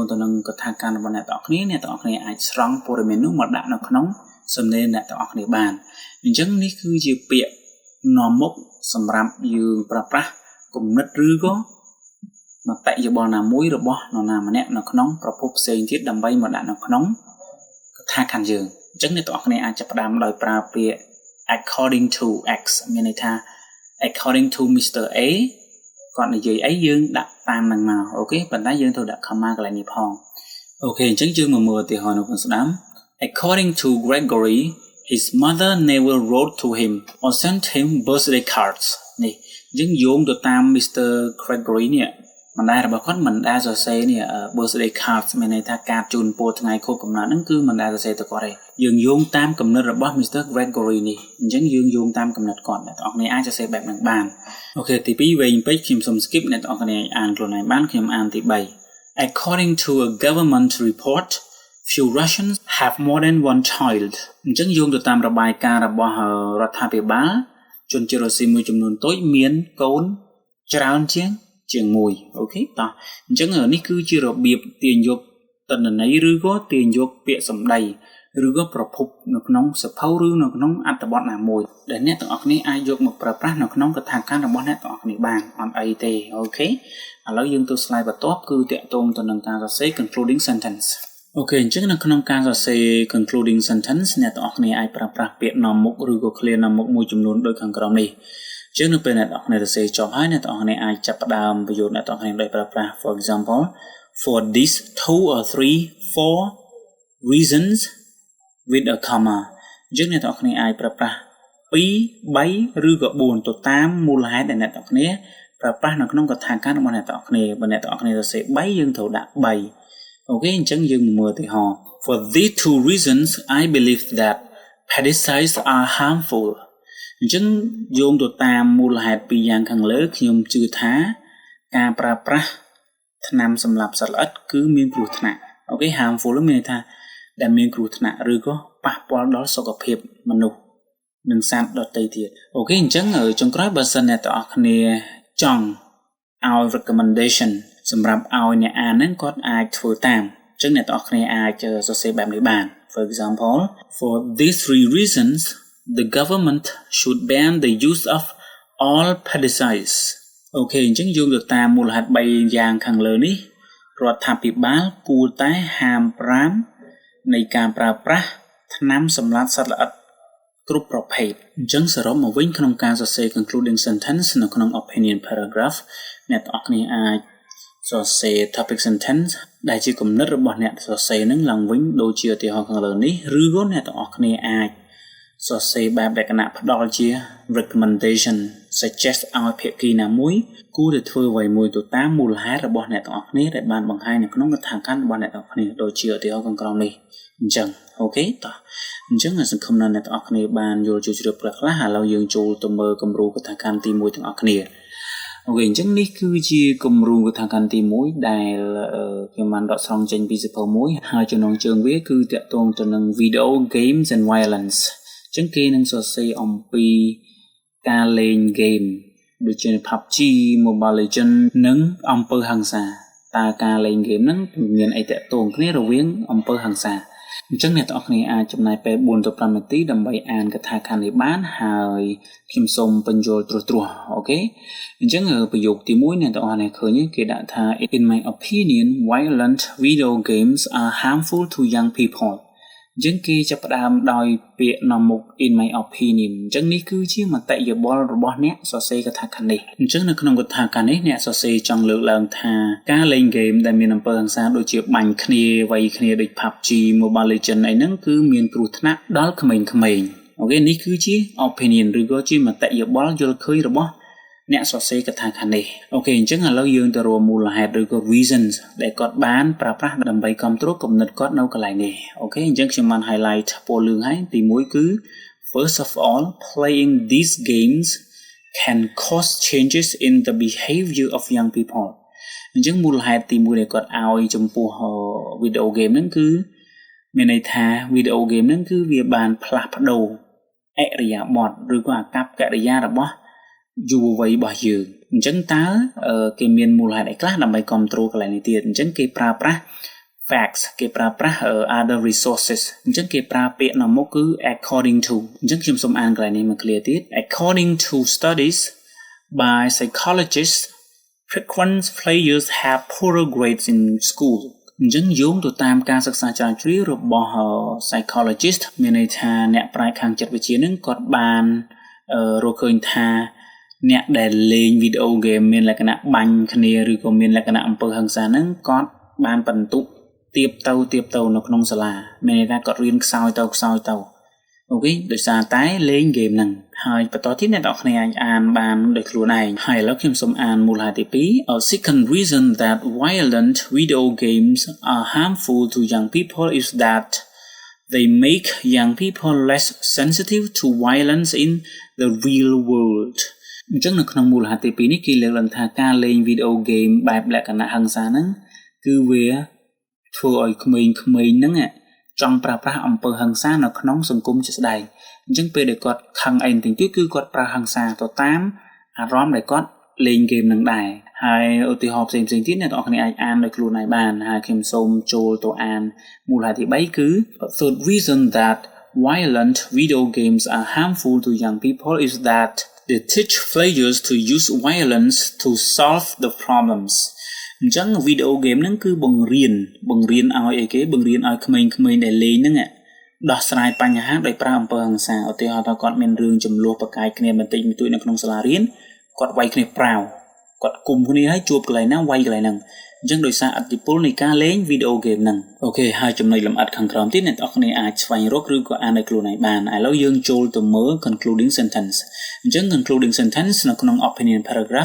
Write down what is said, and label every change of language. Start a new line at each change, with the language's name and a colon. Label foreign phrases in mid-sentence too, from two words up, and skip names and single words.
Khmer: ទៅនឹងកថាការរបស់អ្នកទាំងអស់គ្នាអាចស្រង់ព័ត៌មាននោះមកដាក់នៅក្នុងសំណេរអ្នកទាំងអស់គ្នាបានអញ្ចឹងនេះគឺជាពាក្យនាំមុខសម្រាប់យើងប្រើប្រាស់គំនិតឬក៏មតិយោបល់ណាមួយរបស់នរណាម្នាក់នៅក្នុងប្រភពផ្សេងទៀតដើម្បីមកដាក់នៅក្នុងកថាខណ្ឌយើងអញ្ចឹងអ្នកទាំងអស់គ្នាអាចចាប់ផ្ដើមដោយប្រើពាក្យ
English: according to x
Khmer: មានន័យថា
English: according to Mr.
Khmer: A គាត់និយាយអីយើងដាក់តាមនឹងមកអូខេប៉ុន្តែយើងត្រូវដាក់ comma កន្លែងនេះផងអូខេអញ្ចឹងយើងមកមើលឧទាហរណ៍នៅក្នុងស្ដាម
English: according to Gregory his mother never wrote to him or sent him birthday cards
Khmer: នេះអញ្ចឹងយោងទៅតាម Mr. Gregory នេះម្ដាយរបស់គាត់មិនដែលសរសេរនេះ
English: birthday cards
Khmer: មានន័យថាការជូនពរថ្ងៃខួបកំណើតហ្នឹងគឺមិនដែលសរសេរទៅគាត់ទេយើងយោងតាមគំនិតរបស់ Mr. Gregory នេះអញ្ចឹងយើងយោងតាមគំនិតគាត់អ្នកទាំងអស់គ្នាអាចសរសេរបែបហ្នឹងបានអូខេទី2វែងពេកខ្ញុំសូម skip អ្នកទាំងអស់គ្នាអានខ្លួនឯងបានខ្ញុំអានទី3
English: According to a government report few Russians have more than one child
Khmer: អញ្ចឹង យោងទៅតាមរបាយការណ៍របស់រដ្ឋាភិបាលជនជាតិរុស្ស៊ីមួយចំនួនតូចមានកូនច្រើនជាងមួយអូខេតោះអញ្ចឹងនេះគឺជារបៀបទាញយកតន្ន័យឬក៏ទាញយក ពាក្យសម្ដីឬក៏ប្រភពនៅក្នុងសភៅឬនៅក្នុងអត្ថបទណាមួយដែលអ្នកទាំងអស់គ្នាអាចយកមកប្រើប្រាស់នៅក្នុងកថាការរបស់អ្នកទាំងអស់គ្នាបានអត់អីទេអូខេឥឡូវយើងទៅ slide បន្ទាប់គឺតាក់ទងទៅនឹងការសរសេរ
English: concluding sentence
Khmer: អូខេអញ្ចឹងនៅក្នុងការសរសេរ
English: concluding sentence
Khmer: អ្នកទាំងអស់គ្នាអាចប្រើប្រាស់ពាក្យនាំមុខឬក៏ clear នាំមុខមួយចំនួនដូចខាងក្រោមនេះជាងនៅពេលអ្នកទាំងអស់គ្នាសរសេរចប់ហើយអ្នកទាំងអស់គ្នាអាចចាប់ផ្ដើមប្រយោគអ្នកទាំងអស់គ្នាដោយប្រើប្រាស់
English: for example for these 2 or 3 4 reasons with a comma
Khmer: អញ្ចឹងអ្នកទាំងអស់គ្នាអាចប្រើប្រាស់2 3ឬក៏4ទៅតាមមូលហេតុដែលអ្នកទាំងអស់គ្នាប្រើប្រាស់នៅក្នុងកថាការរបស់អ្នកទាំងអស់គ្នាបើអ្នកទាំងអស់គ្នាសរសេរ3យើងត្រូវដាក់3អូខេ អញ្ចឹងយើងមើលឧទាហរណ៍
English: for these 2 reasons I believe that pesticides are harmful
Khmer: អញ្ចឹងយោងទៅតាមមូលហេតុពីរយ៉ាងខាងលើខ្ញុំជឿថាការប្រើប្រា ស់ថ្នាំសម្លាប់សត្វល្អិតគឺមានគ្រោះថ្នាក់អូខេ harmful មានន័យថាដែលមានគ្រោះថ្នាក់ឬក៏ប៉ះពាល់ដល់សុខភាព មនុស្សនិងសត្វដទៃទៀតអូខេអញ្ចឹងចុងក្រោយបើសិនអ្នកទាំងអស់គ្នាចង់ឲ្យ recommendation សម្រាប់ឲ្យអ្នកអានហ្នឹងគាត់អាចធ្វើតាមអញ្ចឹងអ្នកទាំងអស់គ្នាអាចសរសេរបែបនេះបាន
English: for example for these 3 reasons the government should ban the use of all pesticides
Khmer: អូខេអញ្ចឹងយោងទៅតាមមូលហេតុ3យ៉ាងខាងលើនេះរដ្ឋាភិបាលគួរតែហាម 5នៃការប្រើប្រាស់ថ្នាំសម្លាប់សត្វល្អិតគ្រប់ប្រភេទអញ្ចឹងសរុបមកវិញក្នុងការសរសេរ
English: concluding sentence
Khmer: នៅក្នុង
English: opinion paragraph
Khmer: អ្នកទាំងអស់គ្នាអាចសរសេរ topic sentence ដែលជាគំនិតរបស់អ្នកសរសេរនឹងឡើងវិញដូចជាឧទាហរណ៍ខាងលើនេះឬក៏អ្នកទាំងអស់គ្នាអាចសរសេរបែបលក្ខណៈផ្ដល់ជា
English: recommendation suggest
Khmer: ឲ្យភាគីណាមួយគួរតែធ្វើអ្វីមួយទៅតាមមូលហេតុរបស់អ្នកទាំងអស់គ្នាដែលបានបង្ហាញនៅក្នុងកថាខណ្ឌរបស់អ្នកទាំងអស់គ្នាដូចជាឧទាហរណ៍ខាងក្រោមនេះអញ្ចឹងអូខេតោះអញ្ចឹងសង្ឃឹមថាអ្នកទាំងអស់គ្នាបានយល់ជ្រាបខ្លះឥឡូវ យើងចូលទៅមើលគំរូកថាខណ្ឌទី1ទាំងអស់គ្នាអូខេអញ្ចឹងនេះគឺជាគំរូកថាខណ្ឌទី1ដែលខ្ញុំបានដកស្រង់ចេញពីសៀវភៅមួយហើយចំណងជើងវាគឺតាក់ទងទៅនឹង
English: video games and violence
Khmer: អញ្ចឹងគេនឹងសរសេរអំពីការលេង game ដូចជា PUBG Mobile Legend និងអំពើហិង្សាតើការលេង game ហ្នឹងមានអីតាក់ទងគ្នារវាងអំពើហិង្សាអញ្ចឹងអ្នកទាំងអស់គ្នាអាចចំណាយពេល4 ទៅ5នាទីដើម្បីអានកថាខណ្ឌនេះបានហើយខ្ញុំសូមបញ្យល់ត្រួសៗអូខេអញ្ចឹងប្រយោគទី1អ្នកទាំងអស់គ្នាឃើញគេដាក់ថា
English: In my opinion violent video games are harmful to young people
Khmer: អញ្ចឹងគេចាប់ផ្ដើមដោយពាក្យនាំមុខ
English: in my opinion
Khmer: អញ្ចឹងនេះគឺជាមតិយោបល់របស់អ្នកសរសេរក ថាខណ្ឌនេះអញ្ចឹងនៅក្នុងកថាខណ្ឌនេះអ្នកសរសេរចង់លើកឡើងថាការលេងហ្គេមដែលមានអំពើហិង្សាដូចជាបាញ់គ្នាវាយគ្នាដូច PUBG Mobile Legend អីហ្នឹងគឺមានគ្រោះថ្នាក់ដល់ក្មេងៗអូខេនេះគឺជា opinion ឬក៏ជា មតិយោបល់យល់ឃើញរបស់អ្នកសរសេរកថាខណ្ឌនេះអូខេអញ្ចឹងឥឡូវយើងទៅរួមមូលហេតុឬក៏ reasons ដែលគាត់បានប្រើប្រាស់ដើម្បីគ្រប់គ្រងគំនិតគាត់នៅកន្លែង នេះអូខេអញ្ចឹងខ្ញុំបាន
English: highlight
Khmer: ពណ៌លឿងហើយទី1គឺ
English: first of all playing these games can cause changes in the behavior of young people
Khmer: អញ្ចឹងមូលហេតុទី1ដែលគាត់ឲ្យចំពោះ
English: video game
Khmer: ហ្នឹងគឺមានន័យថា
English: video game
Khmer: ហ្នឹងគឺវាបានផ្លាស់ប្ដូរអរិយាបថឬក៏អាកប្បកិរិយារបស់យុវវ័យរបស់យើងអញ្ចឹងតើគេមានមូលហេតុអីខ្លះដើម្បីគ្រប់គ្រងកន្លែងនេះទៀតអញ្ចឹងគេប្រើប្រាស់ facts គេប្រើប្រាស់
English: other resources
Khmer: អញ្ចឹងគេប្រើពាក្យនាំមុខគឺ
English: according to
Khmer: អញ្ចឹងខ្ញុំសូមអានកន្លែងនេះមក clear ទៀត
English: according to studies by psychologists frequent players have poorer grades in school
Khmer: អញ្ចឹងយោងទៅតាមការសិក្សាស្រាវជ្រាវរបស់ psychologist មានន័យថាអ្នកប្រាជ្ញខាងចិត្តវិទ្យានឹងគាត់បាន រកឃើញថាអ្នកដែលលេងវីដេអូហ្គេមមានលក្ខណៈបាញ់គ្នាឬក៏មានលក្ខណៈអំពើហិង្សា ហ្នឹងគាត់បានបន្ទុកទៀបទៅនៅក្នុងសាលាមានន័យថាគាត់រៀនខ្សោយទៅអូខេដោយសារតែលេងហ្គេមហ្នឹងហើយបន្តទៀតអ្នកនរគ្នាអាចអានបានដោយខ្លួនឯងហើយឥឡូវខ្ញុំសូមអានមូលហេតុទី2
English: A second reason that violent video games are harmful to young people is that they make young people less sensitive to violence in the real world
Khmer: អញ្ចឹងនៅក្នុងមូលហេតុទី2នេះគេលើកឡើងថាការលេងវីដេអូហ្គេមបែបលក្ខណៈហិង្សាហ្នឹងគឺវាធ្វើឲ្យក្មេងៗហ្នឹងចង់ប្រើប្រាស់អំពើហិង្សានៅក្នុងសង្គមជាក់ស្ដែងអញ្ចឹងពេលដែលគាត់ខឹងអីបន្តិចទៀតគឺគាត់ប្រើហិង្សាទៅតាមអារម្មណ៍ដែលគាត់លេងហ្គេមហ្នឹងដែរហើយឧទាហរណ៍ផ្សេងៗទៀតអ្នកនរគ្នាអាចអានដោយខ្លួនឯងបានហើយខ្ញុំសូមចូលទៅអានមូលហេតុទី3គឺ
English: third reason that violent video games are harmful to young people is that they teach players to use violence to solve the problems
Khmer: អញ្ចឹងវីដេអូហ្គេមហ្នឹងគឺបង្រៀនឲ្យអីគេបង្រៀនឲ្យក្មេងៗដែលលេងហ្នឹងដោះស្រាយបញ្ហាដោយប្រើអំពើហិង្សាឧទាហរណ៍ថាគាត់មានរឿងចំនួនប្រកែកគ្នាបន្តិចបន្តួចនៅក្នុងសាលារៀនគាត់វាយគ្នាប្រាវគាត់គុំគ្នាហើយជួ បកន្លែងណាវាយកន្លែងហ្នឹងអញ្ចឹងដោយសារឥទ្ធិពលនៃការលេងវីដេអូហ្គេមហ្នឹងអូខេហើយចំណុចលម្អិតខាងក្រោមទៀតអ្នកនរគ្នាអាចស្វែងរកឬក៏អានដោយខ្លួនឯងបានឥឡូវយើងចូលទៅមើល
English: concluding sentence
Khmer: អញ្ចឹង
English: concluding sentence
Khmer: នៅក្នុង
English: opinion paragraph